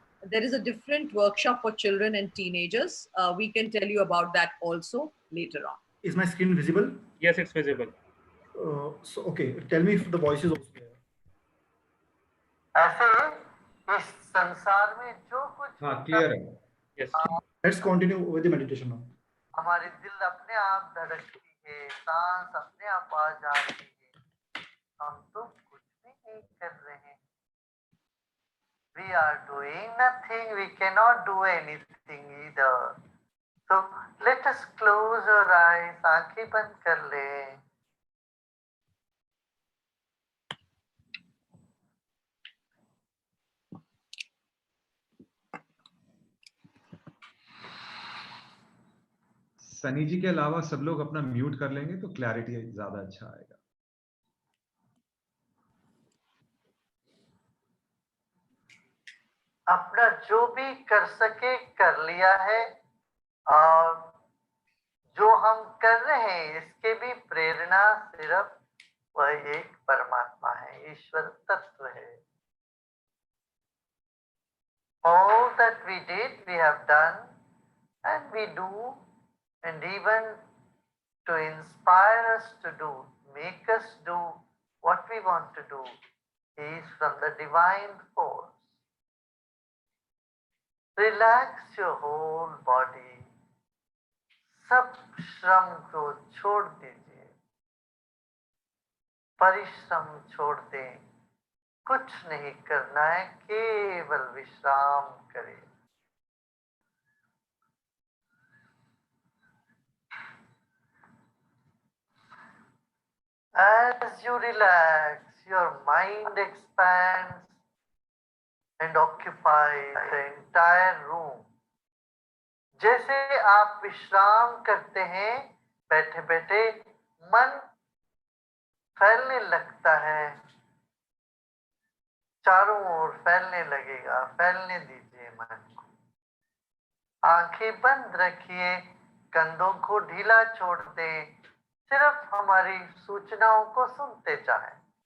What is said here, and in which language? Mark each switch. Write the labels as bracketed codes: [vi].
[en] There is a different workshop for children and teenagers. We can tell you about that also later on. Is my screen visible? Yes, it's visible. So okay, tell me if the voice is also clear. [hi] ऐसे इस संसार में जो कुछ [en] Clear. Yes. Let's continue with the meditation now. [hi] हमारी दिल अपने आप धड़कती है, सांस अपने आप आ जाती है, हम तो कुछ भी नहीं कर रहे हैं. [en] We are doing nothing, we cannot do anything either. So let us close our eyes, [hi] आंखें बंद कर लें. सनी जी के अलावा सब लोग अपना म्यूट कर लेंगे तो क्लैरिटी ज्यादा अच्छा आएगा. अपना जो भी कर सके कर लिया है और जो हम कर रहे हैं इसके भी प्रेरणा सिर्फ वह एक परमात्मा है, ईश्वर तत्व है। [en] All that we did, we have done, and we do, and even to inspire us to do, make us do what we want to do, is from the divine force. Relax your whole body. [hi] सब श्रम को छोड़ दीजिए, परिश्रम छोड़ दें, कुछ नहीं करना है, केवल विश्राम करें। [en] As you relax, your mind expands and occupies the entire room. [hi] जैसे आप विश्राम करते हैं, बैठे बैठे मन फैलने लगता है, चारों ओर फैलने लगेगा, फैलने दीजिए मन को। आंखें बंद रखिए, कंधों को ढीला छोड़ दें, सिर्फ हमारी सूचनाओं को सुनते जाएं।